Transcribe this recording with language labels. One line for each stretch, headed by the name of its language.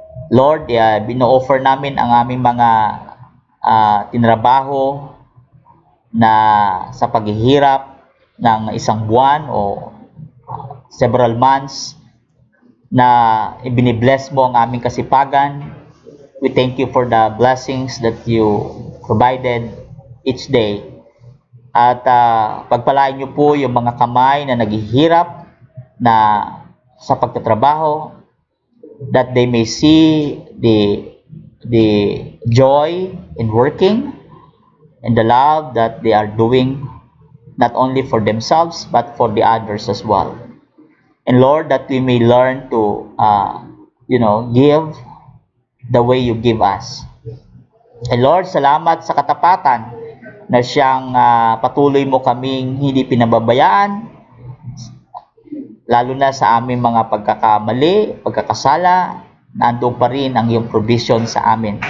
Filipino: Lord, bino-offer namin ang aming mga tinrabaho na sa paghihirap ng isang buwan o
English: several months.
Filipino: na ibinibless mo ang aming kasipagan.
English: We thank you for the blessings that you provided each day.
Filipino: At pagpalain niyo po yung mga kamay na naghihirap na sa pagtatrabaho,
English: that they may see the joy in working and the love that they are doing, not only for themselves but for the others as well. And Lord, that we may learn to give the way you give us. And Lord,
Filipino: salamat sa katapatan na siyang patuloy mo kaming hindi pinababayaan, lalo na sa aming mga pagkakamali, pagkakasala, nandoon pa rin ang iyong provision sa amin.